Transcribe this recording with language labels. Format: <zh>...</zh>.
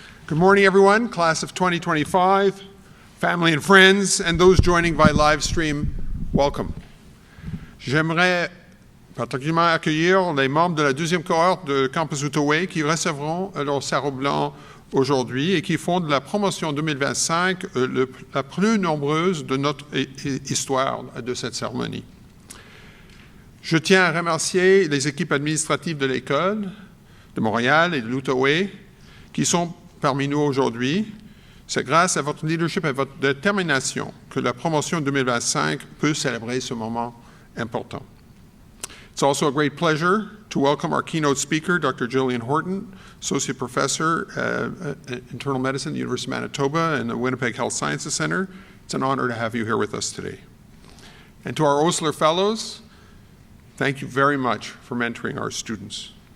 <en>Good morning everyone, class of 2025, family and friends, and those joining by live stream, welcome.</en> <fr>J'aimerais particulièrement accueillir les membres de la deuxième cohorte de Campus Outaouais qui recevront leur sarrau blanc aujourd'hui et qui font de la promotion 2025 la plus nombreuse de notre histoire de cette cérémonie. Je tiens à remercier les équipes administratives de l'école de Montréal et de l'Outaouais qui sont parmi nous aujourd'hui. C'est grâce à votre leadership et à votre détermination que la promotion 2025 peut célébrer ce moment important.</fr> <en>It's also a great pleasure to welcome our keynote speaker, Dr. Jillian Horton, Associate Professor Internal Medicine at the University of Manitoba and the Winnipeg Health Sciences Center. It's an honor to have you here with us today. And to our Osler Fellows, thank you very much for mentoring our students.</en>